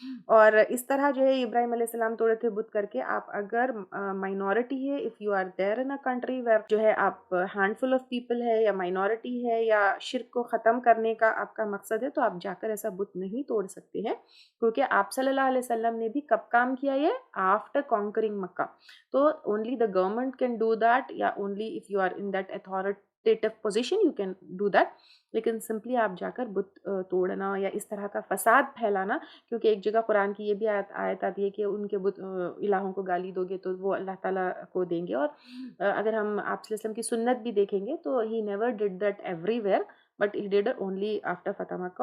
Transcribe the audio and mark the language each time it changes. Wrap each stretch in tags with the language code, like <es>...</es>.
<ur>اور اس طرح جو ہے ابراہیم علیہ السلام توڑے تھے بت کر کے. آپ اگر مائنورٹی ہے،</ur> <en>if you are there in a country where</en> <ur>جو ہے آپ</ur> <en>handful of people</en> <ur>ہے، یا مائنورٹی ہے، یا شرک کو ختم کرنے کا آپ کا مقصد ہے، تو آپ جا کر ایسا بت نہیں توڑ سکتے ہیں، کیونکہ آپ صلی اللہ علیہ وسلم نے بھی کب کام کیا یہ</ur> <en>after conquering</en> <ur>مکہ.</ur> <en>تو only the government can do that, یا only if you are in that authoritative position you can do that.</en> <ur>لیکن سمپلی آپ جا کر بت توڑنا یا اس طرح کا فساد پھیلانا، کیونکہ ایک جگہ قرآن کی یہ بھی آیت آتی ہے کہ ان کے بت الہوں کو گالی دو گے تو وہ اللہ تعالیٰ کو دیں گے. اور اگر ہم آپ صلی اللہ علیہ وسلم کی سنت بھی دیکھیں گے تو</ur> <en>he never did that everywhere, but he did only after</en> <ur>Fath Mecca.</ur>